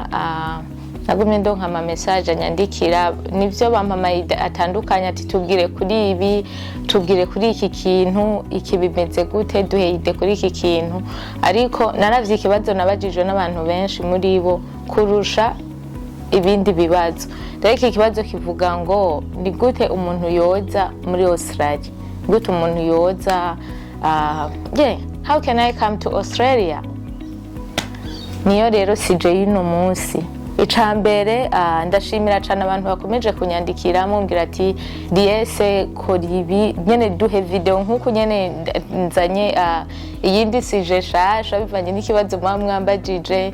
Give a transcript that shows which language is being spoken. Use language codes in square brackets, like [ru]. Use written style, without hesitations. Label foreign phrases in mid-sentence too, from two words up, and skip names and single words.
[rn] Nagumye ndonka ama message anyandikira, nivyo bampamaye atandukanye ati tubwire kuri ibi, tubwire kuri iki kintu, iki bimeze gute, duheyide kuri iki kintu. Ariko naravye ikibazo nabajijwe n'abantu benshi muri bo kurusha ibindi bibazo. Rero iki kibazo kivuga ngo ni gute umuntu yoza muri Australie, gute umuntu yoza [en] how can I come to Australia? [rn] Niyo rero sije yuno munsi. Icambere ndashimira cyane abantu bakomeje kunyandikira mumbwira ati DS koribi nyene duhe video nkuko nyene nzanye iyindi sije shasha bivanye n'ikibazo mwambajije.